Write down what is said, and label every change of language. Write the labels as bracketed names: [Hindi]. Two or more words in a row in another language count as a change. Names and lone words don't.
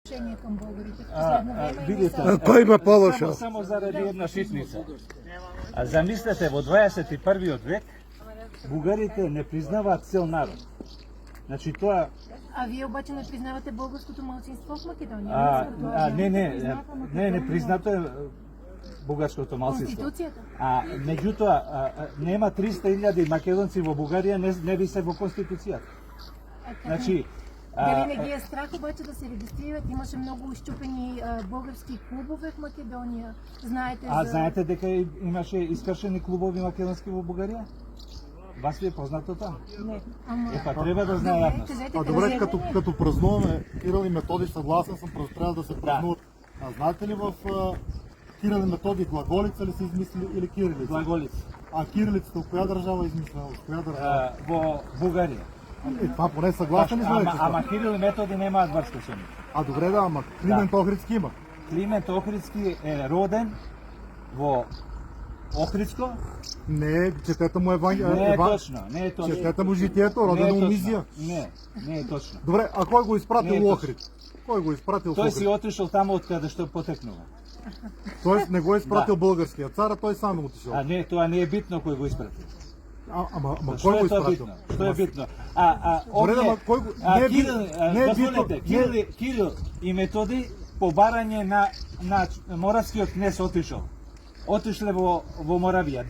[Bulgarian] Към българите в последно време. [Macedonian] Видите, Кој има полоша? само заради една шитница. Замислете, во 21 век бугарите не признаваат цел народ. Значи тоа [Bulgarian] А вие обаче не признавате българското малцинство в Македония? [Macedonian] не признато е бугарското малцинство. [Bulgarian] Конституцията? [Macedonian] Меѓутоа нема 300.000 македонци во Бугарија, не би се во конституцијата. Значи [Bulgarian] дали не ги е страх обаче да се регистрират? Имаше много изчупени български клубове в Македония. Знаете за... [Macedonian] знаете дека имаше искршени клубови македонски во Бугарија? [Bulgarian] Вас ви е познато там? Не. [Macedonian] Треба да знае јавност. [Bulgarian] Добре, като празнуваме Кирил и Методий, съгласен съм, просто трябва да се празнуват. Знаете ли в Кирил и Методий глаголица ли са измислили или кирилица? Глаголица. Кирилицата от коя държава е измислена? От коя държава? [Macedonian] Во Бугарија. [Bulgarian] Това поне съгласен ли сме? [Macedonian] Ама Кирил и Методий немаат врска со нив. [Bulgarian] Добре, ама Климент Охридски има. [Macedonian] Климент Охридски е роден во Охридско. [Bulgarian] Не, четете му [Macedonian] Не е точно. [Bulgarian] Четете му житието, роден у Мизија. [Macedonian] Не е точно. [Bulgarian] Добре, а кой го изпратил Охрид? Кой го изпратил в [Macedonian] Тој [Bulgarian] Охрид? [Macedonian] си отишол тамо од каде што потекнува. [Bulgarian] Тоест не го е изпратил българският цар, а той сам е отишъл. [Macedonian] Тоа не е битно кој го испрати. [Bulgarian] Ама [Macedonian] Што [Bulgarian] кой го [Macedonian] е тоа [Bulgarian] изпратил? [Macedonian] битно? Што е битно? [Bulgarian] Добре, ама кой го... [Macedonian] Кирил и Методий по барање на Моравскиот кнез отишле во Моравија.